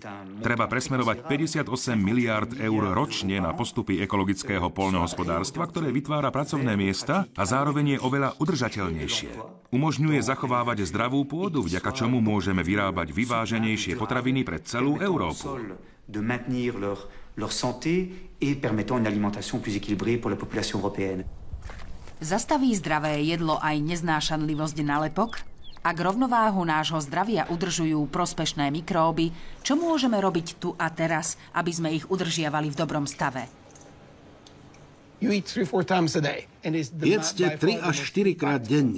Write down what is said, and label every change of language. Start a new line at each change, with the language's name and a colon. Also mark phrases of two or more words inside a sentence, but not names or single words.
Slovak: Treba presmerovať 58 miliárd eur ročne na postupy ekologického poľnohospodárstva, ktoré vytvára pracovné miesta a zároveň je oveľa udržateľnejšie. Umožňuje zachovávať zdravú pôdu, vďaka čomu môžeme vyrábať vyváženejšie potraviny pre celú Európu.
French: De maintenir leur santé et permettant une alimentation plus équilibrée pour la population européenne.
Slovak: Zastaví zdravé jedlo aj neznášanlivosť na lepok? Ak rovnováhu nášho zdravia udržujú prospešné mikróby, čo môžeme robiť tu a teraz, aby sme ich udržiavali v dobrom stave? Jedzte 3 až 4 krát denne.